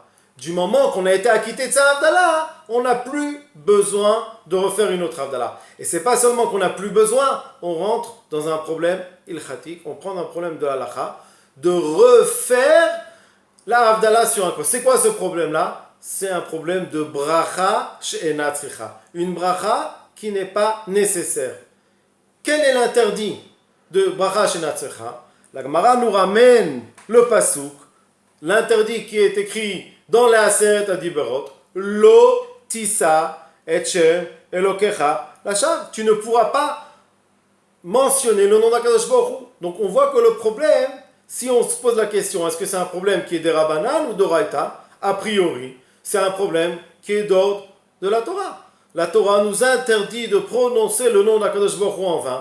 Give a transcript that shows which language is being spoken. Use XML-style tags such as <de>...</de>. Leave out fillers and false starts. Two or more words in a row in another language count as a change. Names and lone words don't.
<fr>Du moment qu'on a été acquitté de sa Havdalah, on n'a plus besoin de refaire une autre Havdalah. Et c'est pas seulement qu'on n'a plus besoin, on rentre dans un problème ilchatik, on prend un problème de halacha, de refaire la Havdalah sur un corps. C'est quoi ce problème-là? C'est un problème de</fr> <he>ברכה שאינה צריכה.</he> <fr>Une bracha qui n'est pas nécessaire. Quel est l'interdit de</fr> <he>ברכה שאינה צריכה?</he> <fr>La Gemara nous ramène le pasuk, l'interdit qui est écrit dans les</fr> <he>עשרת הדברות, לא תשא את שם אלוקיך לשוא.</he> <fr>Tu ne pourras pas mentionner le nom d'Akadosh Baruch Hu. Donc on voit que le problème, si on se pose la question, est-ce que c'est un problème qui est d'Erabanan ou d'Oraita? A priori, c'est un problème qui est d'ordre de la Torah. La Torah nous interdit de prononcer le nom d'Akadosh Baruch Hu en vain.</fr>